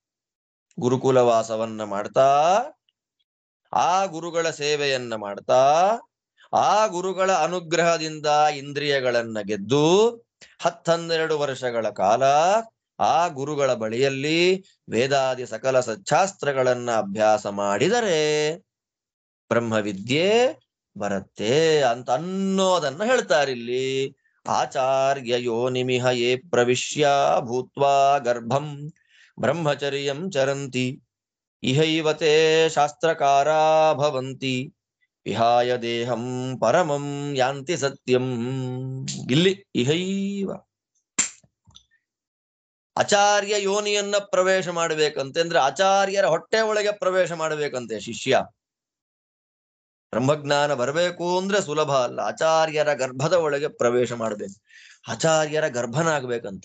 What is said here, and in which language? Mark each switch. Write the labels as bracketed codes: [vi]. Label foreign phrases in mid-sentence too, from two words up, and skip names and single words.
[kn] ಗುರುಕುಲವಾಸವನ್ನ ಮಾಡ್ತಾ ಆ ಗುರುಗಳ ಸೇವೆಯನ್ನ ಮಾಡ್ತಾ ಆ ಗುರುಗಳ ಅನುಗ್ರಹದಿಂದ ಇಂದ್ರಿಯಗಳನ್ನ ಗೆದ್ದು 12 ವರ್ಷಗಳ ಕಾಲ ಆ ಗುರುಗಳ ಬಳಿಯಲ್ಲಿ ವೇದಾದಿ ಸಕಲ ಸಚ್ಚಾಸ್ತ್ರಗಳನ್ನ ಅಭ್ಯಾಸ ಮಾಡಿದರೆ ಬ್ರಹ್ಮವಿದ್ಯೆ ಬರುತ್ತೆ ಅಂತ ಅನ್ನೋದನ್ನ ಹೇಳ್ತಾರಿಲ್ಲಿ. [sa] ಆಚಾರ್ಯ ಯೋನಿಮಿಹ ಯೇ ಪ್ರವಿಶ್ಯ ಭೂತ್ವಾ ಗರ್ಭಂ ಬ್ರಹ್ಮಚರ್ಯಂ ಚರಂತಿ ಇಹೈವತೆ ಶಾಸ್ತ್ರಕಾರಾ ಭವಂತಿ ವಿಹಾಯ ದೇಹಂ ಪರಮಂ ಯಾಂತಿ ಸತ್ಯಂ. [kn] ಇಲ್ಲಿ ಇಹೈವ ಆಚಾರ್ಯ ಯೋನಿಯನ್ನ ಪ್ರವೇಶ ಮಾಡ್ಬೇಕಂತೆ, ಅಂದ್ರೆ ಆಚಾರ್ಯರ ಹೊಟ್ಟೆ ಒಳಗೆ ಪ್ರವೇಶ ಮಾಡ್ಬೇಕಂತೆ ಶಿಷ್ಯ. ಬ್ರಹ್ಮಜ್ಞಾನ ಬರಬೇಕು ಅಂದ್ರೆ ಸುಲಭ ಅಲ್ಲ, ಆಚಾರ್ಯರ ಗರ್ಭದ ಒಳಗೆ ಪ್ರವೇಶ ಮಾಡ್ಬೇಕು, ಆಚಾರ್ಯರ ಗರ್ಭನಾಗ್ಬೇಕಂತೆ.